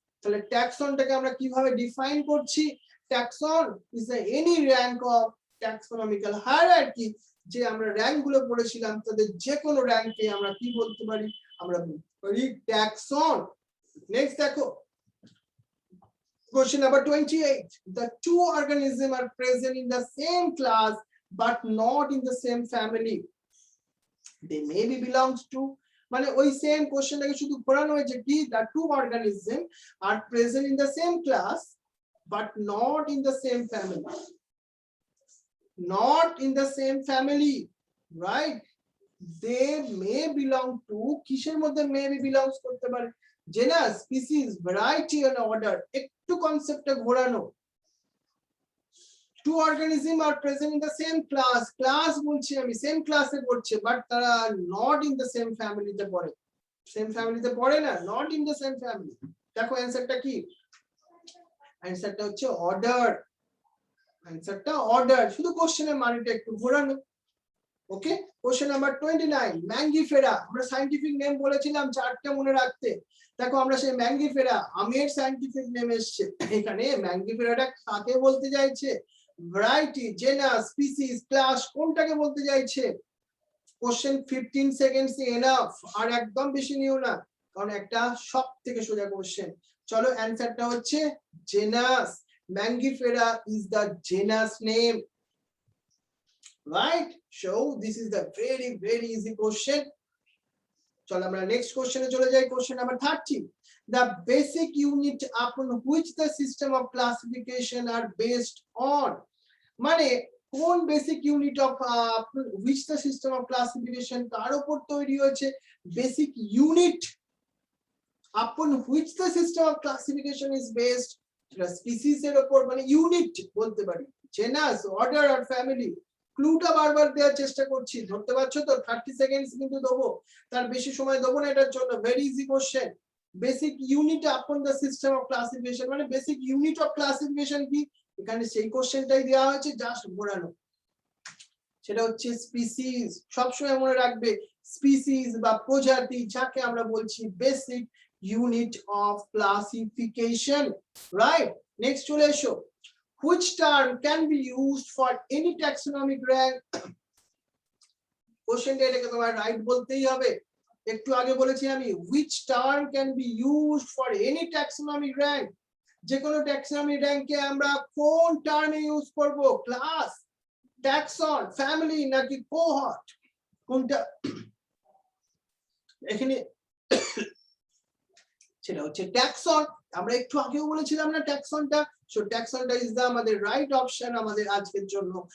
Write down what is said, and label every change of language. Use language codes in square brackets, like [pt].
[bn] তাহলে ট্যাক্সনটাকে আমরা কিভাবে ডিফাইন করছি? [en] taxon is the any rank of taxonomical hierarchy, [bn] যে আমরা র্যাঙ্ক গুলো পড়েছিলাম তাদের যে কোনো র্যাঙ্ককে আমরা কি বলতে পারি? আমরা বলতে পারি ট্যাক্সন। নেক্সট দেখো [en] question number 28. The two organisms are present in the same class but not in the same family. They may be belongs to, [bn] মানে ওই সেম কোশ্চেনটাকে শুধু ঘোরানো হয়েছে কি, [en] the two organisms are present in the same class but not in the same family. Not in the same family, right? They may belong to, [bn] কিসের মধ্যে [en] may be belongs [bn] করতে পারে? Genus, species, variety and order. একটু কনসেপ্টটা ঘোরানো। [en] Two organisms are present in the same class. [bn] Class বলছি আমি, same ক্লাসে পড়ছে, বাট তারা [en] not in the same [bn] ফ্যামিলিতে পড়ে। সেম ফ্যামিলিতে পড়ে না, [en] Not in the same family. [bn] দেখো অ্যানসারটা কি? অ্যানসারটা হচ্ছে অর্ডার। অ্যানসারটা অর্ডার। শুধু কোশ্চেনের মানেটা একটু ঘোরানো। ওকে, কোশ্চেন নাম্বার 29, ম্যাঙ্গিফেরা। আমরা সায়েন্টিফিক নেম বলেছিলাম চারটে মনে রাখতে। দেখো আমরা সেই ম্যাঙ্গিফেরা, আমের সায়েন্টিফিক নেম এসছে এখানে। ম্যাঙ্গিফেরাটা কাকে বলতে চাইছে? ভ্যারাইটি, জেনাস, স্পিসিস, ক্লাস, কোনটাকে বলতে চাইছে? কোশ্চেন 15 [en] seconds enough, [bn] আর একদম বেশি নিও না, কারণ একটা সব থেকে সোজা কোশ্চেন। চলো অ্যানসারটা হচ্ছে genus. [en] Mangifera is the genus name, right? So this is the very easy question. [bn] চলো আমরা নেক্সট কোশ্চেনে চলে যাই। [en] question number 30, the basic unit upon which the system of classification are based on, [bn] মানে কোন [en] basic unit of which the system of classification [bn] কার উপর তৈরি হয়েছে? [en] basic unit upon which the system of classification is based, [bn] সেটা species এর উপর, মানে unit বলতে পারি, জেনাস, অর্ডার আর ফ্যামিলি। ক্লুটা বারবার দেওয়ার চেষ্টা করছি, ধরতে পারছো তো? 30 সেকেন্ডস কিন্তু দেবো, তার বেশি সময় দেবো না এটার জন্য। Very easy question. [en] basic unit upon the system of classification, [bn] মানে [en] Basic unit of classification কি? [bn] এখানে সেই কোশ্চেনটাই দেওয়া হয়েছে, জাস্ট ঘোরানো। সেটা হচ্ছে স্পিসিস। সবসময় মনে রাখবে, স্পিসিস বা প্রজাতি, যাকে আমরা বলছি basic unit of classification, right? Next চলে এসো। [en] Which term can be used for any taxonomic rank? [bn] কোশ্চেনটা এটাকে তোমার রাইট বলতেই হবে। একটু আগে বলেছি আমি, [en] which term can be used for any taxonomic rank? [bn] যে কোনো ট্যাক্সোনমি র্যাঙ্কে আমরা কোন টার্মে ইউজ করব? ক্লাস, ট্যাক্সন, ফ্যামিলি নাকি কোহর্ট? কোনটা? এখানে সেটা হচ্ছে ট্যাক্সন। আমরা একটু আগেও বলেছিলাম না ট্যাক্সনটা। [en] so ট্যাক্সনটা is the [bn] আমাদের রাইট অপশন আমাদের আজকের জন্য।